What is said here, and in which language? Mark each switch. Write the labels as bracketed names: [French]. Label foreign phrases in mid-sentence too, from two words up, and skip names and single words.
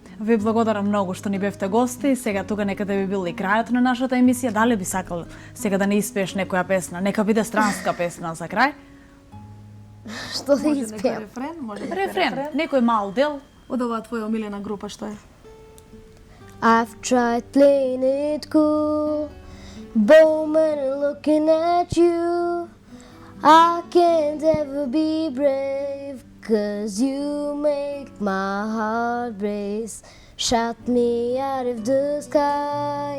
[Macedonian] Ви благодарам многу што ни бевте гости. Сега тука некаде би бил и крајот на нашата емисија. Дали би сакал сега да не испееш некоја песна? Нека биде странска песна за крај. Што да Може некој испеам? рефрен, може некој Рефрен, некој мал дел. Од оваа твоја омилена група што е? [English] I've tried playing it cool, Bowman and looking at you. I can't ever be brave, 'cause you make my heart race. Shot me out of the sky.